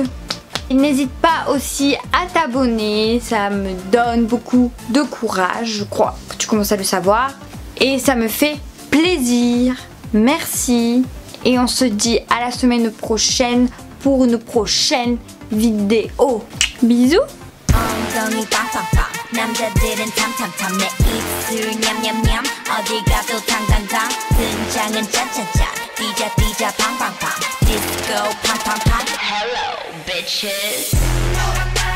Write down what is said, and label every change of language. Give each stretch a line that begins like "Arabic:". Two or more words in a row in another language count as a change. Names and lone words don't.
French: N'hésite pas aussi à t'abonner. Ça me donne beaucoup de courage, je crois que tu commences à le savoir. Et ça me fait plaisir. Merci. Et on se dit à la semaine prochaine pour une prochaine vidéo. Bisous.
Korean: 남자들은 탐탐탐 내 입술 냠냠냠 어디 가도 당당당 등장은 짜짜짜 뛰자 팡팡팡 디스코 팡팡팡
English: Hello bitches